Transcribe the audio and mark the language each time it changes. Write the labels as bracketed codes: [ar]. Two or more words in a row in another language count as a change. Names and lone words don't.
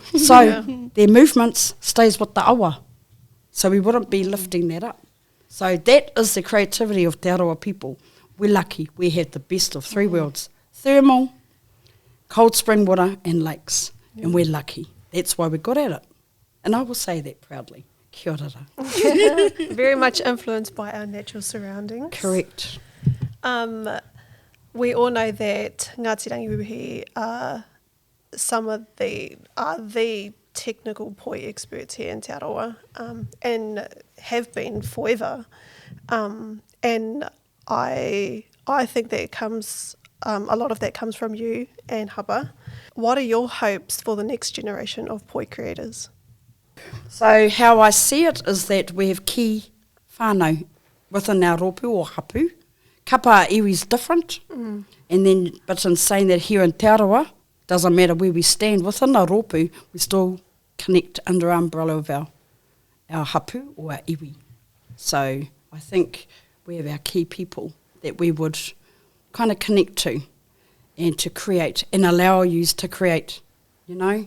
[en] So their movements stays with the awa. So we wouldn't be lifting that up. So that is the creativity of Te Aroha people. We're lucky. We have the best of three worlds. Thermal, cold spring water and lakes. And we're lucky. That's why we're good at it. And I will say that proudly. [mi] Kia ora. [en] Very much influenced by our natural surroundings. Correct. We all know that Ngāti Rangiwewehi are the technical poi experts here in Te Aroha, and have been forever. And I think that comes, a lot of that comes from you and Haba. What are your hopes for the next generation of poi creators? So how I see it is that we have [mi] ki whānau [en] within our ropu or hapu. [mi] Kapa iwi's [en] different, and then, but in saying that here in Te Aroha, doesn't matter where we stand within our ropu, we still connect under our umbrella of our hapu or our iwi. So I think we have our key people that we would kind of connect to and to create and allow you to create, you know.